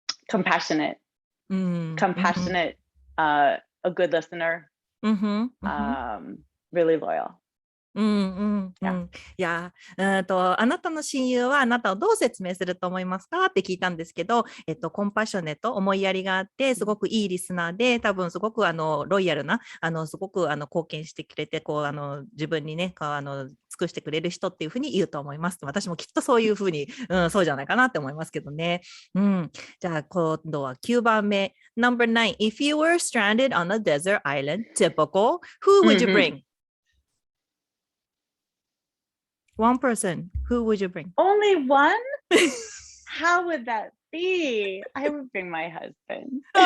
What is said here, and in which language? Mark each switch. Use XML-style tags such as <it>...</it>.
<en>Compassionate, a good listener, really loyal.</en> <ja>いや、あなたの親友はあなたをどう説明すると思いますかって聞いたんですけど、コンパッショネット、思いやりがあって、すごくいいリスナーで、多分すごくロイヤルな、すごく貢献してくれて、こう自分にね、尽くしてくれる人っていうふうに言うと思います。私もきっとそういうふうに、そうじゃないかなって思いますけどね。じゃあ今度は9番目。</ja> <en>Number 9. If you were stranded on a desert island, typical, who would you bring? One person. Who would you bring? Only one? How would that be? I would bring my husband.</en>